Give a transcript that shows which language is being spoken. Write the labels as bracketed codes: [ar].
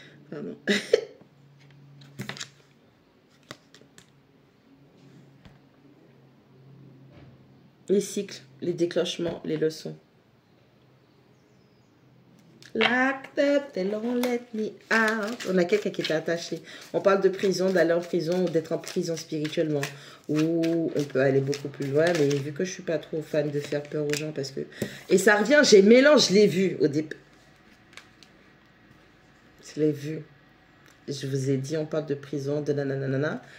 [fr] Pardon. Les cycles, les déclenchements, les leçons. [en] Locked up, they don't let me out. [fr] On a quelqu'un qui était attaché. On parle de prison, d'aller en prison ou d'être en prison spirituellement. Ou on peut aller beaucoup plus loin, mais vu que je suis pas trop fan de faire peur aux gens parce que... Et ça revient, j'ai mélange, je l'ai vu au début. Je l'ai vu. Je vous ai dit, on parle de prison, de nanana.